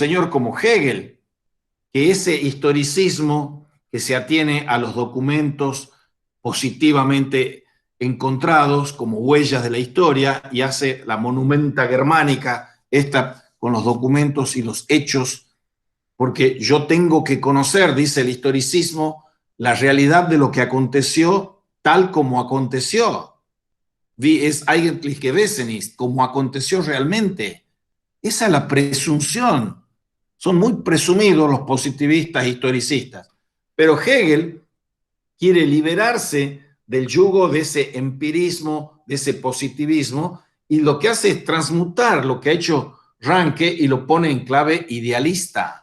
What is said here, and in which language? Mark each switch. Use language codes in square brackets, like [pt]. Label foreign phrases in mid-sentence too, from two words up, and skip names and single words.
[es] señor como Hegel, que ese historicismo que se atiene a los documentos positivamente encontrados como huellas de la historia y hace la monumenta germánica, esta con los documentos y los hechos, porque yo tengo que conocer, dice el historicismo, la realidad de lo que aconteció tal como aconteció. [de] Wie es eigentlich gewesen ist, [es] como aconteció realmente. Esa es la presunción. Son muy presumidos los positivistas historicistas. Pero Hegel quiere liberarse del yugo de ese empirismo, de ese positivismo, y lo que hace es transmutar lo que ha hecho Ranke y lo pone en clave idealista.